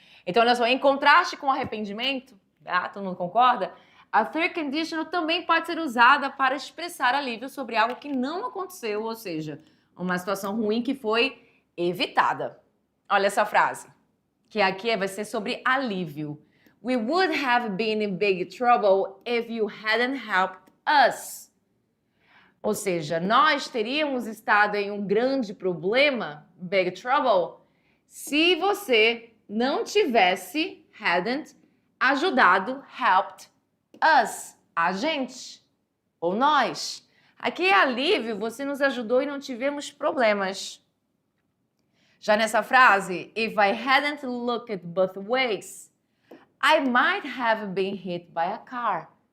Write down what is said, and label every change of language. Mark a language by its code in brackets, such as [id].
[pt] Então, olha só, em contraste com arrependimento, tá? Todo mundo concorda? A third conditional também pode ser usada para expressar alívio sobre algo que não aconteceu, ou seja, uma situação ruim que foi evitada. Olha essa frase, que aqui vai ser sobre alívio. [en] We would have been in big trouble if you hadn't helped us. [pt] Ou seja, nós teríamos estado em um grande problema, big trouble, se você não tivesse, hadn't, ajudado, helped us, a gente, ou nós. Aqui é alívio, você nos ajudou e não tivemos problemas. Já nessa frase, [en] if I hadn't looked both ways, I might have been hit by a car.